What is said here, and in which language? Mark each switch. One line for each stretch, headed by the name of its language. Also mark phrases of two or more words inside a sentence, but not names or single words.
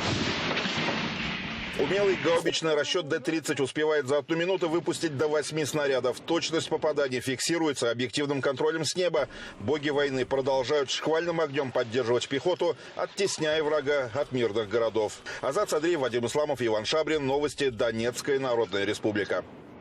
Russian: Умелый гаубичный расчет Д-30 успевает за 1 минуту выпустить до 8 снарядов. Точность попаданий фиксируется объективным контролем с неба. Боги войны продолжают шквальным огнем поддерживать пехоту, оттесняя врага от мирных городов. Азат Садриев, Вадим Исламов, Иван Шабрин. Новости. Донецкая Народная Республика.